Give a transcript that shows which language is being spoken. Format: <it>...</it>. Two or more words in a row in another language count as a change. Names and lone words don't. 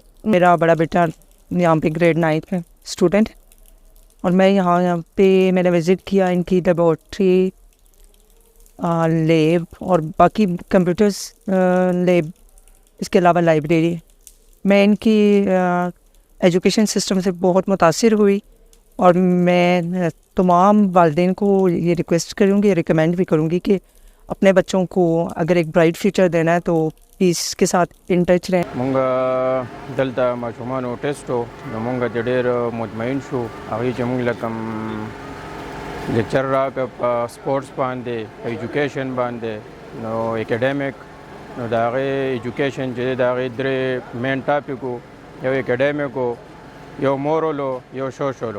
<ur>میرا بڑا بیٹا یہاں پہ گریڈ 9 میں اسٹوڈنٹ, اور میں یہاں پہ میں نے وزٹ کیا ان کی لیبارٹری, لیب اور باقی</ur> <en>computers lab,</en> <ur>اس کے علاوہ لائبریری. میں ان کی</ur> <en>education system</en> <ur>سے بہت متاثر ہوئی, اور میں تمام والدین کو یہ ریکویسٹ کروں گی, ریکمینڈ بھی کروں گی کہ اپنے بچوں کو اگر ایک</ur> <en>bright future</en> <ur>دینا ہے تو پیس کے ساتھ</ur> <en>in touch</en> <ur>رہیں.</ur> <ps>مونږ دلته ماشومانو ټیسټ و نو مونږ د ډېر مطمئن شو هغې چې مونږ لکه لیکچر راکړه په سپورټس باندې په ایجوکیشن باندې نو اکیډیمک نو د هغې ایجوکیشن چې دی د هغې درې</ps> <en>main topic</en> <ps>و, یو اکیډیمک و, یو مورل و, یو سوشل و.</ps>